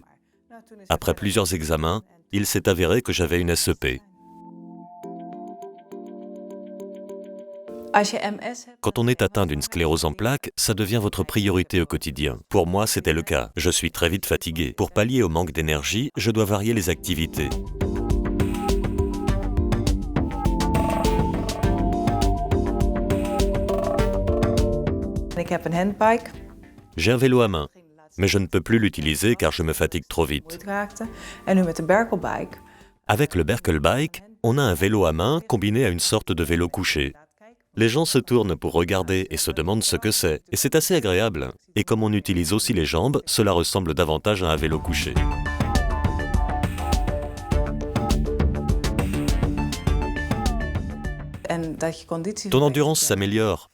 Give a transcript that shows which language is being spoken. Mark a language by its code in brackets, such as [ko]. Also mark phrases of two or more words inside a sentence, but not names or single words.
[fr] Après plusieurs examens, il s'est avéré que j'avais une SEP. Quand on est atteint d'une sclérose en plaques, ça devient votre priorité au quotidien. Pour moi, c'était le cas. Je suis très vite fatigué. Pour pallier au manque d'énergie, je dois varier les activités. [nl] Ik heb een handbike. [fr] J'ai un vélo à main, mais je ne peux plus l'utiliser car je me fatigue trop vite. [nl] En nu met de Berkelbike. [fr] Avec le Berkelbike, on a un vélo à main combiné à une sorte de vélo couché. Les gens se tournent pour regarder et se demandent ce que c'est, et c'est assez agréable. Et comme on utilise aussi les jambes, cela ressemble davantage à un vélo couché. Ton endurance s'améliore.